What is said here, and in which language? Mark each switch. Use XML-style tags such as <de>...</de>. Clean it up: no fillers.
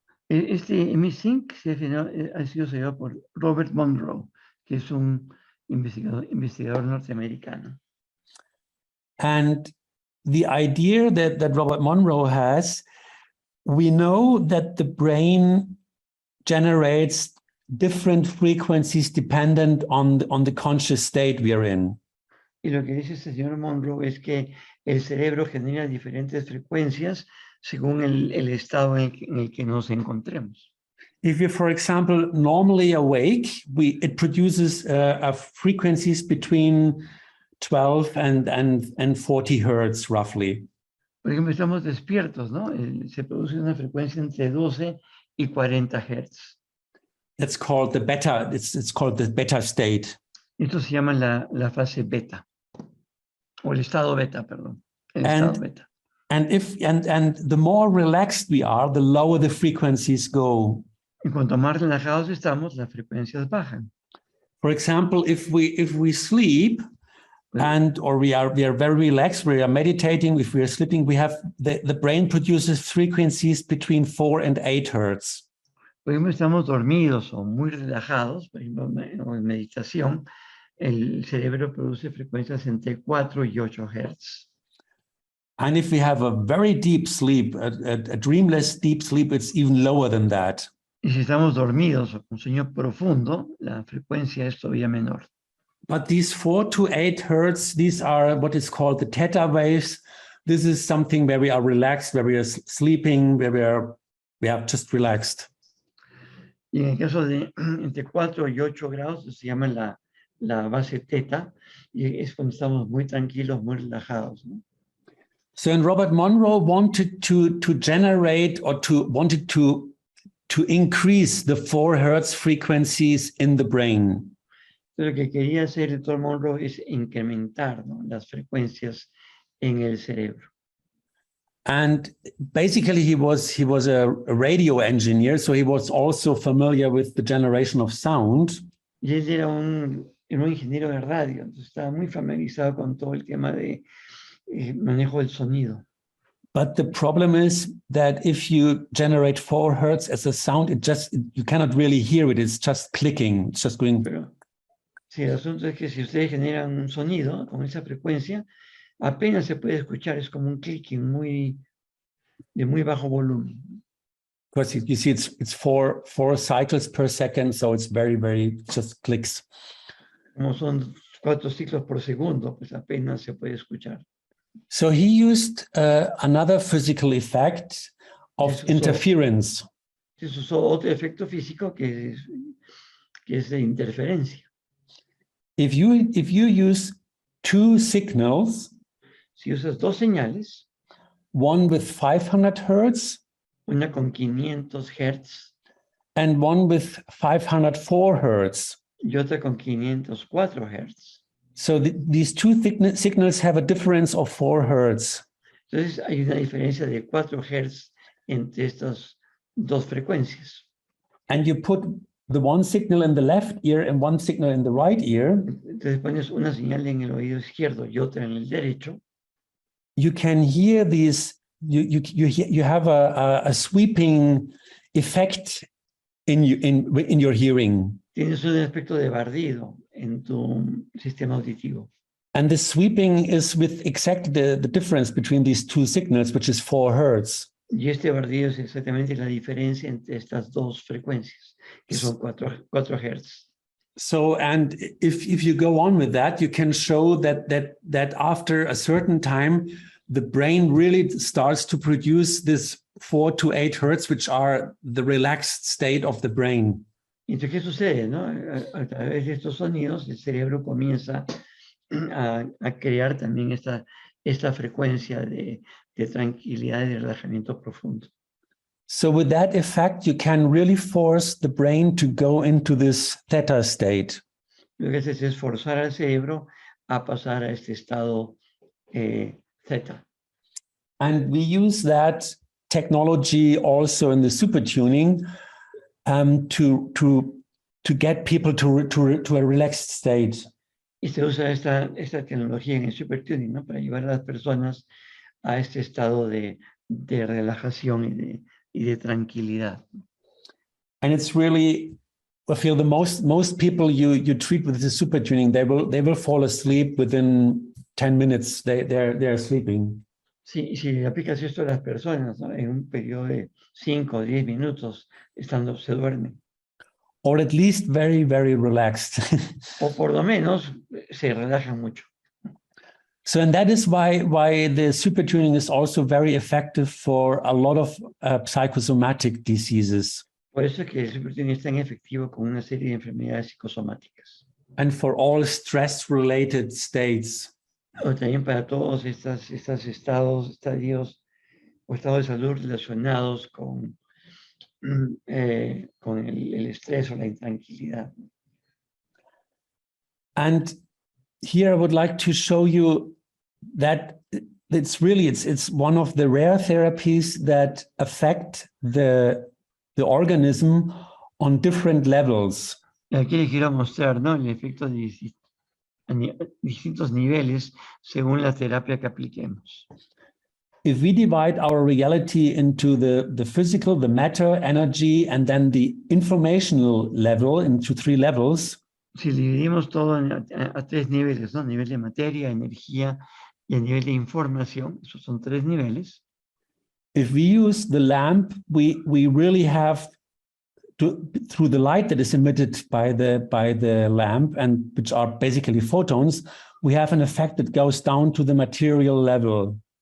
<es>Este hemisync ha sido creado por Robert Monroe, que es un investigador norteamericano.</es> <en>And the idea that Robert Monroe has, we know that the brain generates different frequencies dependent on the conscious state we are in.</en> <es>Y lo que dice este señor Monroe es que el cerebro genera diferentes frecuencias según el estado en el que nos encontremos.</es> <en>If you're, for example, normally awake, it produces frequencies between 12 and 40 hertz, roughly.</en> <es>Por ejemplo, estamos despiertos, ¿no? Se produce una frecuencia entre 12 y 40 hertz.</es> <en>That's called the beta. It's called the beta state.</en> <es>Esto se llama la fase beta, o el estado beta, perdón. Estado beta.</es> <en>And the more relaxed we are, the lower the frequencies go.</en> <es>Y cuanto más relajados estamos, las frecuencias bajan.</es> <en>For example, if we sleep, or we are very relaxed, we are meditating, if we are sleeping, we have the brain produces frequencies between 4 and 8 hertz.</en> <es>Por ejemplo, estamos dormidos o muy relajados, por ejemplo, en meditación, el cerebro produce frecuencias entre 4 y 8 hertz.</es> <en>And if we have a very deep sleep, a dreamless deep sleep, it's even lower than that.</en> <es>Y si estamos dormidos o con sueño profundo, la frecuencia es todavía menor.</es> <en>But these 4 to 8 hertz, these are what is called the theta waves. This is something where we are relaxed, where we are sleeping, where we are just relaxed.</en> <es>Y en el caso de entre 4 y 8 grados, se llama la base teta, y es cuando estamos muy tranquilos, muy relajados, ¿no?</es> <en>So, and Robert Monroe wanted to generate or wanted to increase the 4 hertz frequencies in the brain.</en> <es>Lo que quería hacer el doctor Monroe es incrementar, ¿no?, las frecuencias en el cerebro.</es> <en>And basically, he was a radio engineer, so he was also familiar with the generation of sound.</en> <es>Y él era un ingeniero de radio, entonces estaba muy familiarizado con todo el tema de manejo del sonido.</es> <en>But the problem is that if you generate 4 hertz as a sound, you cannot really hear it. It's just clicking. It's just going.</en> <es>Pero sí, el asunto es que si ustedes generan un sonido con esa frecuencia, apenas se puede escuchar, es como un clicking de muy bajo volumen.</es> <en>Because you see, it's four cycles per second, so it's very just clicks.</en> <es>Como son 4 ciclos por segundo, pues apenas se puede escuchar.</es> <en>So he used another physical effect of interference.</en> <es>Entonces usó otro efecto físico que es de interferencia.</es> <en>If you use 2 signals,</en> <es>Si usas 2 señales,</es> <en>one with 500 hertz</en> <es>una con 500 Hz</es> <en>and one with 504 hertz.</en> <es>y otra con 504 Hz.</es> <en>So these 2 signals have a difference of 4 hertz.</en> <es>Entonces hay una diferencia de 4 Hz entre estas 2 frecuencias.</es> <en>And you put the one signal in the left ear and one signal in the right ear.</en> <es>Entonces pones una señal en el oído izquierdo y otra en el derecho.</es> <en>You can hear these. You have a sweeping effect in your hearing.</en> <es>Tienes un efecto de barrido en tu sistema auditivo.</es> <en>And the sweeping is with exactly the difference between these 2 signals, which is 4 hertz.</en> <es>Y este barrido es exactamente la diferencia entre estas 2 frecuencias, que son 4 Hz.</es> <en>So, and if you go on with that, you can show that after a certain time, the brain really starts to produce this 4 to 8 hertz, which are the relaxed state of the brain.</en> <es>Entonces, ¿qué sucede, no? A través de estos sonidos, el cerebro comienza a crear también esta frecuencia de tranquilidad y de relajamiento profundo.</es> <en>So with that effect, you can really force the brain to go into this theta state.</en> <es>Lo que haces es forzar al cerebro a pasar a este estado theta.</es> <en>And we use that technology also in the SuperTuning to get people to a relaxed state.</en> <es>Y se usa esta tecnología en el SuperTuning, ¿no?, para llevar a las personas a este estado de relajación y de tranquilidad.</es> <en>And it's really, I feel the most people you treat with the SuperTuning, they will fall asleep within 10 minutes. They're sleeping.</en> <es>Si aplicas esto a las personas, ¿no?, en un periodo de 5 o 10 minutos, se duermen.</es> <en>Or at least very relaxed.</en> <es>O por lo menos se relajan mucho.</es> <en>So, and that is why the SuperTuning is also very effective for a lot of psychosomatic diseases.</en> <es>Por eso es que el SuperTuning es tan efectivo con una serie de enfermedades psicosomáticas.</es> <en>And for all stress-related states.</en> <es>O también para todos estos estadios o estados de salud relacionados con el estrés o la intranquilidad.</es> <en>And here I would like to show you that it's one of the rare therapies that affect the organism on different levels.</en> <es>Aquí les quiero mostrar, ¿no?, el efecto de distintos niveles según la terapia que apliquemos.</es> <en>If we divide our reality into the physical, the matter, energy, and then the informational level into 3 levels.</en> <es>Si dividimos todo a 3 niveles, ¿no?, nivel de materia, energía y a nivel de información, esos son 3 niveles.</es> <en>If we use the lamp, we really have through the light that is emitted by the lamp, and which are basically photons, we have an effect that goes down to the material level.</en>